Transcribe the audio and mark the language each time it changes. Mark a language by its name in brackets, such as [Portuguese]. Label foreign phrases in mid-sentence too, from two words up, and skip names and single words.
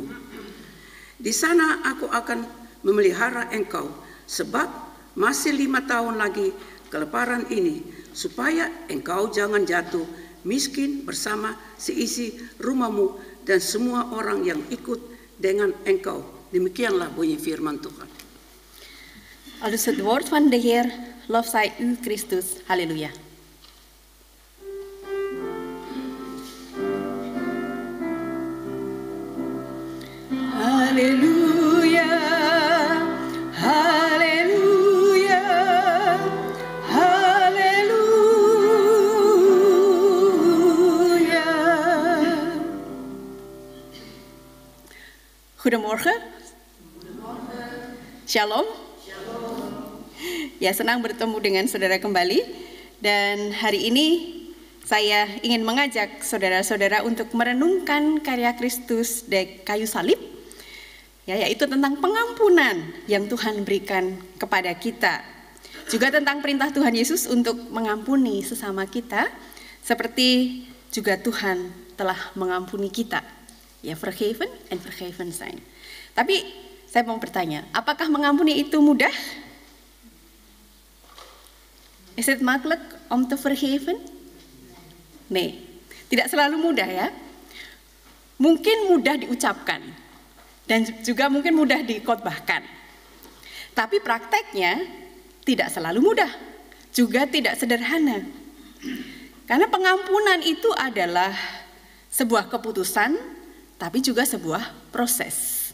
[Indonesian] Di sana aku akan memelihara engkau, sebab masih 5 tahun lagi kelaparan ini, supaya engkau jangan jatuh miskin bersama seisi rumahmu dan semua orang yang ikut dengan engkau. Demikianlah bunyi firman Tuhan. [Dutch] Aldus het woord van de Heer, lof zij u Christus. Halleluja. Halleluja, halleluja, halleluja. Goedemorgen. Shalom. [Indonesian] Ya, senang bertemu dengan saudara kembali. Dan hari ini saya ingin mengajak saudara-saudara untuk merenungkan karya Kristus di kayu salib, ya, yaitu tentang pengampunan yang Tuhan berikan kepada kita. Juga tentang perintah Tuhan Yesus untuk mengampuni sesama kita, seperti juga Tuhan telah mengampuni kita. Ya, [Dutch] vergeven en vergeven zijn. [Indonesian] Tapi saya mau bertanya, apakah mengampuni itu mudah? [Dutch] Is het makkelijk om te vergeven? Nee, [Indonesian] tidak selalu mudah ya. Mungkin mudah diucapkan dan juga mungkin mudah dikhotbahkan. Tapi prakteknya tidak selalu mudah, juga tidak sederhana. Karena pengampunan itu adalah sebuah keputusan, tapi juga sebuah proses.